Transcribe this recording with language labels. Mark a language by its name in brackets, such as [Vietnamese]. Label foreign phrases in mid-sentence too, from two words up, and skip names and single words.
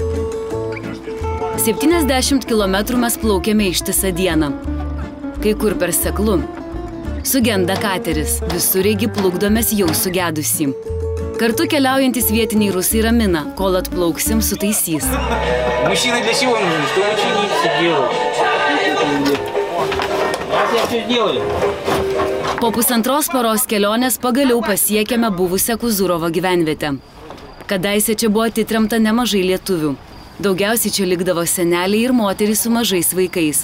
[Lithuanian] 70 km mes plaukėme ištisą dieną. Kai kur per seklu. Sugenda kateris, visureigį plukdomės jau sugedusį. Kartu keliaujantis vietiniai rusai ramina, kol atplauksim sutaisys. [Russian] Мужчины для чего нужны? Что учинить все делают? [Lithuanian] Po pusantros paros kelionės pagaliau pasiekėme buvusią Kuzurovo gyvenvietę. Kadaise čia buvo atitremta nemažai lietuvių. Daugiausiai čia likdavo seneliai ir moterys su mažais vaikais.